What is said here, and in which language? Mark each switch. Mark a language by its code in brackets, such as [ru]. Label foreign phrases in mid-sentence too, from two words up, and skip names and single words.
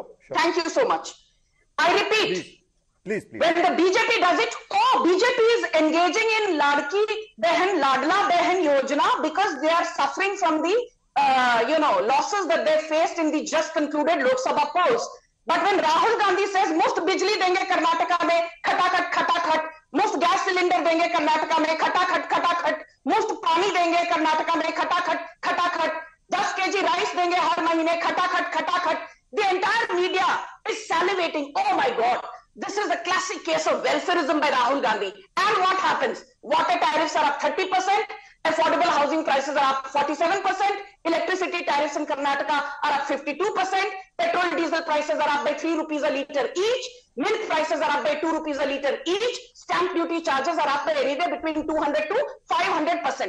[en] Thank you so much. I repeat, please. When the BJP does it, BJP is engaging in Ladki Behan, Ladla Behan Yojana because they are suffering from the, losses that they faced in the just concluded Lok Sabha polls. But when Rahul Gandhi says, [hi] "मुफ़्त बिजली देंगे कर्नाटक में, खटाखट, मुफ़्त [en] gas cylinder [hi] देंगे कर्नाटक में, खटाखट, मुफ़्त पानी देंगे कर्नाटक में, खटाखट, 10 [en] kg rice [hi] देंगे हर महीने, खटाखट," [en] the entire media is salivating. Oh my God, this is a classic case of welfareism by Rahul Gandhi. And what happens? Water tariffs are up 30%, affordable housing prices are up 47%, electricity tariffs in Karnataka are up 52%, petrol diesel prices are up by 3 rupees a litre each, milk prices are up by 2 rupees a litre each, stamp duty charges are up by anywhere between 200 to 500%.